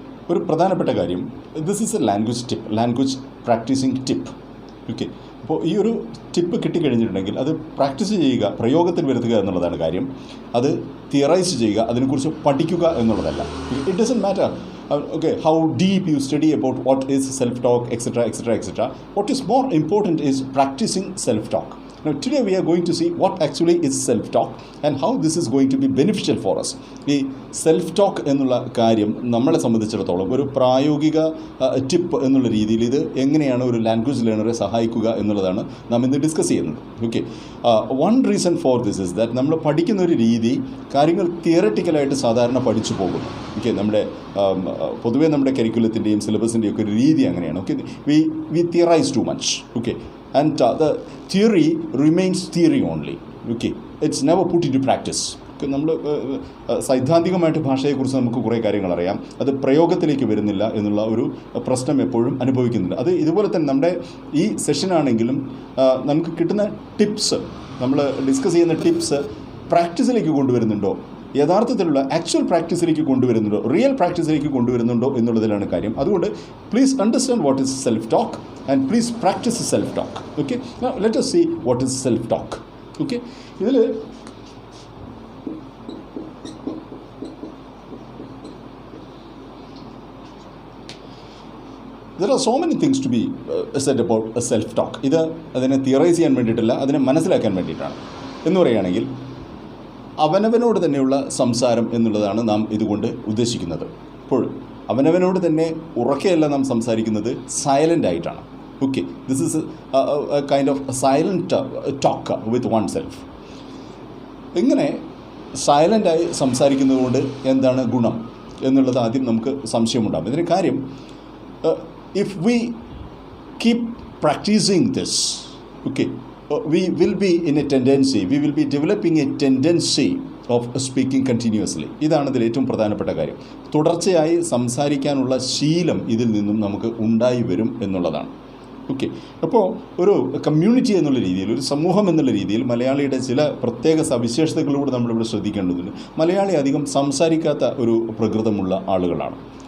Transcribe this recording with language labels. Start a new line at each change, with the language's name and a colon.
Malayalam: ഒരു പ്രധാനപ്പെട്ട കാര്യം,
English: This is a language practising tip.
Malayalam: Okay, അപ്പോൾ ഈ ഒരു ടിപ്പ് കിട്ടിക്കഴിഞ്ഞിട്ടുണ്ടെങ്കിൽ അത് പ്രാക്ടീസ് ചെയ്യുക, പ്രയോഗത്തിൽ വരുത്തുക എന്നുള്ളതാണ് കാര്യം. അത് തിയറൈസ് ചെയ്യുക, അതിനെക്കുറിച്ച് പഠിക്കുക എന്നുള്ളതല്ല.
English: It doesn't matter how deep you study about what is self-talk, etc. What is more important is practicing self-talk. Now today we are going to see what actually is self-talk and how this is going to be beneficial for us.
Malayalam: ഈ self-talk എന്നുള്ള കാര്യം നമ്മളെ സംബന്ധിച്ചിടത്തോളം ഒരു പ്രായോഗിക tip എന്നുള്ള രീതിയിൽ ഇത് എങ്ങനെയാണ് ഒരു ലാംഗ്വേജ് ലേണറെ സഹായിക്കുക എന്നുള്ളതാണ് നാം ഇന്ന് ഡിസ്കസ് ചെയ്യുന്നത്. Okay,
English: one reason for this is that
Malayalam: നമ്മൾ പഠിക്കുന്ന ഒരു രീതി കാര്യങ്ങൾ തിയററ്റിക്കലായിട്ട് സാധാരണ പഠിച്ചു പോകുന്നു. ഓക്കെ, നമ്മുടെ പൊതുവേ നമ്മുടെ കരിക്കുലത്തിൻ്റെയും സിലബസിൻ്റെയും ഒക്കെ ഒരു രീതി അങ്ങനെയാണ്.
English: Okay, we theorise too much. Okay, and the theory remains theory only. Okay, it's never put into practice.
Malayalam: നമ്മൾ സൈദ്ധാന്തികമായിട്ട് ഭാഷയെക്കുറിച്ച് നമുക്ക് കുറേ കാര്യങ്ങൾ അറിയാം, അത് പ്രയോഗത്തിലേക്ക് വരുന്നില്ല എന്നുള്ള ഒരു പ്രശ്നം എപ്പോഴും അനുഭവിക്കുന്നുണ്ട്. അത് ഇതുപോലെ തന്നെ നമ്മുടെ ഈ സെഷനാണെങ്കിലും നമുക്ക് കിട്ടുന്ന ടിപ്സ്, നമ്മൾ ഡിസ്കസ് ചെയ്യുന്ന ടിപ്സ് പ്രാക്ടീസിലേക്ക് കൊണ്ടുവരുന്നുണ്ടോ, യഥാർത്ഥത്തിലുള്ള ആക്ച്വൽ പ്രാക്ടീസിലേക്ക് കൊണ്ടുവരുന്നുണ്ടോ, റിയൽ പ്രാക്ടീസിലേക്ക് കൊണ്ടുവരുന്നുണ്ടോ എന്നുള്ളതിലാണ് കാര്യം.
English: അതുകൊണ്ട് please understand what is self talk and please practise self talk. Okay, let us see what is self talk. Okay, ഇതിൽ there are so many things to be said about a self-talk.
Malayalam: ഇത് അതിനെ theorise ചെയ്യാൻ വേണ്ടിയിട്ടല്ല, അതിനെ മനസ്സിലാക്കാൻ വേണ്ടിയിട്ടാണ്. എന്ന് പറയുകയാണെങ്കിൽ അവനവനോട് തന്നെയുള്ള സംസാരം എന്നുള്ളതാണ് നാം ഇതുകൊണ്ട് ഉദ്ദേശിക്കുന്നത്. അപ്പോൾ അവനവനോട് തന്നെ ഉറക്കെയല്ല നാം സംസാരിക്കുന്നത്, സൈലൻ്റ് ആയിട്ടാണ്. Okay, this is A kind of silent talk with one self. ഇങ്ങനെ സൈലൻ്റായി സംസാരിക്കുന്നത് കൊണ്ട് എന്താണ് ഗുണം എന്നുള്ളത് ആദ്യം നമുക്ക് സംശയമുണ്ടാകും. ഇതിന് കാര്യം,
English: If we keep practising this, okay, we will be in a tendency, we will be developing a tendency of speaking continuously.
Malayalam: ഇതാണ് ഇതിൽ ഏറ്റവും പ്രധാനപ്പെട്ട കാര്യം. തുടർച്ചയായി സംസാരിക്കാനുള്ള ശീലം ഇതിൽ നിന്നും നമുക്ക് ഉണ്ടായി വരും എന്നുള്ളതാണ്. ഓക്കെ, അപ്പോൾ ഒരു കമ്മ്യൂണിറ്റി എന്നുള്ള രീതിയിൽ, ഒരു സമൂഹം എന്നുള്ള രീതിയിൽ മലയാളിയുടെ ചില പ്രത്യേക സവിശേഷതകളോട് നമ്മളിവിടെ ശ്രദ്ധിക്കേണ്ടതുണ്ട്. മലയാളി അധികം സംസാരിക്കാത്ത ഒരു പ്രകൃതമുള്ള ആളുകളാണ്.